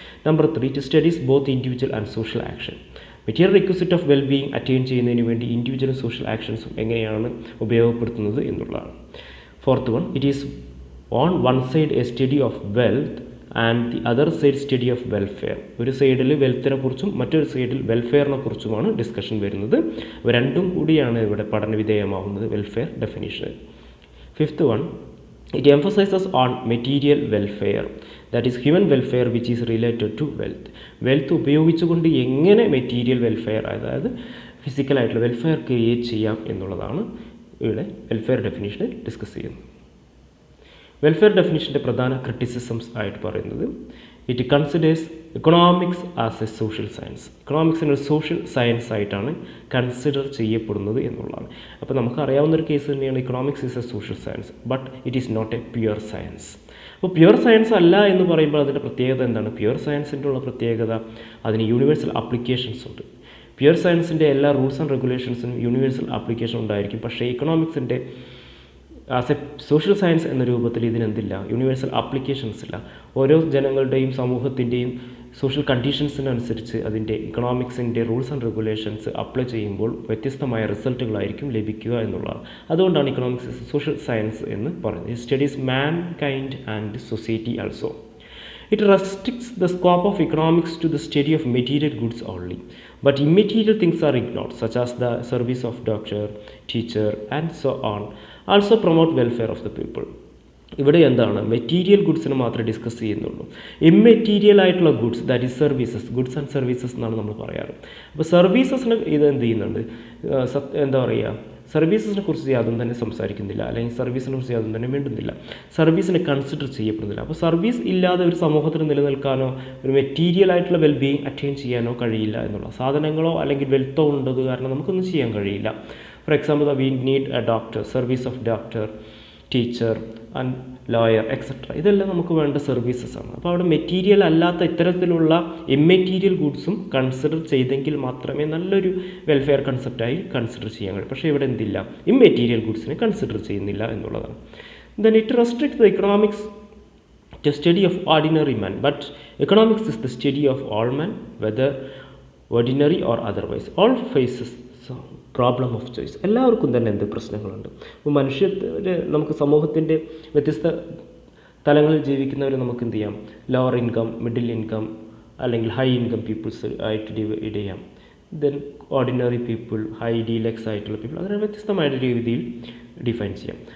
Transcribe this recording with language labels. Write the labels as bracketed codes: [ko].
[en] number 3, it studies both individual and social action, material requisite of well being attain [ml] ചെയ്യുന്നതിന് വേണ്ടി ഇൻഡിവിജ്വലും social ആക്ഷൻസും എങ്ങനെയാണ് ഉപയോഗപ്പെടുത്തുന്നത് എന്നുള്ളതാണ്. [en] Fourth 1, it is on one side a study of wealth and the other side study of welfare. [ml] ഒരു സൈഡിൽ വെൽത്തിനെ കുറിച്ചും മറ്റൊരു സൈഡിൽ വെൽഫെയറിനെ കുറിച്ചുമാണ് ഡിസ്കഷൻ വരുന്നത്. രണ്ടും കൂടിയാണ് ഇവിടെ പഠനവിധേയമാവുന്നത് welfare definition. [en] Fifth 1, it emphasizes on material welfare, that is human welfare which is related to wealth. [ml] Wealth ഉപയോഗിച്ചുകൊണ്ട് എങ്ങനെ മെറ്റീരിയൽ വെൽഫെയർ, അതായത് ഫിസിക്കലായിട്ടുള്ള വെൽഫെയർ ക്രിയേറ്റ് ചെയ്യാം എന്നുള്ളതാണ് ഇവിടെ വെൽഫെയർ ഡെഫിനിഷനിൽ ഡിസ്കസ് ചെയ്യുന്നത്. [en] welfare ഡെഫിനിഷൻ്റെ പ്രധാന criticisms [ml] ആയിട്ട് പറയുന്നത് [en] It considers economics as a social science. [ml] ഇക്കണോമിക്സിന് ഒരു സോഷ്യൽ സയൻസ് ആയിട്ടാണ് കൺസിഡർ ചെയ്യപ്പെടുന്നത് എന്നുള്ളതാണ്. അപ്പോൾ നമുക്കറിയാവുന്നൊരു കേസ് തന്നെയാണ് [en] Economics is a social science, but it is not a pure science. [ml] അപ്പോൾ പ്യുവർ സയൻസ് അല്ല എന്ന് പറയുമ്പോൾ അതിൻ്റെ പ്രത്യേകത എന്താണ്? പ്യുവർ സയൻസിൻ്റെ ഉള്ള പ്രത്യേകത അതിന് യൂണിവേഴ്സൽ ആപ്ലിക്കേഷൻസ് ഉണ്ട്. പ്യുവർ സയൻസിൻ്റെ എല്ലാ റൂൾസ് ആൻഡ് റെഗുലേഷൻസിനും യൂണിവേഴ്സൽ ആപ്ലിക്കേഷൻ ഉണ്ടായിരിക്കും. പക്ഷേ ഇക്കണോമിക്സിൻ്റെ ആസ് എ സോഷ്യൽ സയൻസ് എന്ന രൂപത്തിൽ ഇതിനെന്തില്ല, യൂണിവേഴ്സൽ ആപ്ലിക്കേഷൻസ് ഇല്ല. ഓരോ ജനങ്ങളുടെയും സമൂഹത്തിൻ്റെയും സോഷ്യൽ കണ്ടീഷൻസിനനുസരിച്ച് അതിൻ്റെ ഇക്കണോമിക്സിൻ്റെ റൂൾസ് ആൻഡ് റെഗുലേഷൻസ് അപ്ലൈ ചെയ്യുമ്പോൾ വ്യത്യസ്തമായ റിസൾട്ടുകളായിരിക്കും ലഭിക്കുക എന്നുള്ളതാണ്. അതുകൊണ്ടാണ് [en] economics social science [ml] എന്ന് പറയുന്നത്. [en] It studies mankind and society also. It restricts the scope of economics to the study of material goods only, but immaterial things are ignored, such as the service of doctor, teacher, and so on. Also promote welfare of the people. [ml] ഇവിടെ എന്താണ്, material ഗുഡ്സിനെ മാത്രമേ discuss ചെയ്യുന്നുള്ളൂ. Immaterial ആയിട്ടുള്ള goods, [en] that is services, [ml] goods and services എന്നാണ് നമ്മൾ പറയാറ്. അപ്പോൾ സർവീസസിന് ഇത് എന്ത് ചെയ്യുന്നുണ്ട്, എന്താ പറയുക, സർവീസസിനെ കുറിച്ച് യാതൊന്നും തന്നെ സംസാരിക്കുന്നില്ല, അല്ലെങ്കിൽ സർവീസിനെ കുറിച്ച് യാതൊന്നും തന്നെ മിണ്ടുന്നില്ല, സർവീസിനെ കൺസിഡർ ചെയ്യപ്പെടുന്നില്ല. അപ്പോൾ സർവീസ് ഇല്ലാതെ ഒരു സമൂഹത്തിന് നിലനിൽക്കാനോ ഒരു മെറ്റീരിയൽ ആയിട്ടുള്ള വെൽബീയിങ് അറ്റൈൻ ചെയ്യാനോ കഴിയില്ല എന്നുള്ള, സാധനങ്ങളോ അല്ലെങ്കിൽ വെൽത്തോ ഉള്ളത് കാരണം നമുക്കൊന്നും ചെയ്യാൻ കഴിയില്ല. [en] for example, we need a doctor, service of doctor, teacher and lawyer etcetera, [ml] ഇതെല്ലാം നമുക്ക് വേണ്ട സർവീസസ് ആണ്. അപ്പോൾ അവിടെ മെറ്റീരിയൽ അല്ലാത്ത ഇത്തരത്തിലുള്ള ഇമ്മെറ്റീരിയൽ ഗുഡ്സും കൺസിഡർ ചെയ്തെങ്കിൽ മാത്രമേ നല്ലൊരു വെൽഫെയർ കൺസെപ്റ്റായി കൺസിഡർ ചെയ്യാൻ കഴിയും. പക്ഷേ ഇവിടെ എന്തില്ല, ഇമ്മെറ്റീരിയൽ ഗുഡ്സിനെ കൺസിഡർ ചെയ്യുന്നില്ല എന്നുള്ളതാണ്. [en] Then it restrict the economics to study of ordinary man, but economics is the study of all men, whether ordinary or otherwise. All faces problem of choice. [ml] എല്ലാവർക്കും തന്നെ എന്ത് പ്രശ്നങ്ങളുണ്ട്. ഇപ്പോൾ നമുക്ക് സമൂഹത്തിൻ്റെ വ്യത്യസ്ത തലങ്ങളിൽ ജീവിക്കുന്നവർ നമുക്ക് എന്ത് ചെയ്യാം, ലോവർ ഇൻകം, മിഡിൽ ഇൻകം അല്ലെങ്കിൽ ഹൈ ഇൻകം പീപ്പിൾസ് ആയിട്ട് ഡിവൈഡ് ചെയ്യാം. Then ordinary people, high deluxe ആയിട്ടുള്ള പീപ്പിൾ, അങ്ങനെ വ്യത്യസ്തമായിട്ട് രീതിയിൽ ഡിഫൈൻ ചെയ്യാം.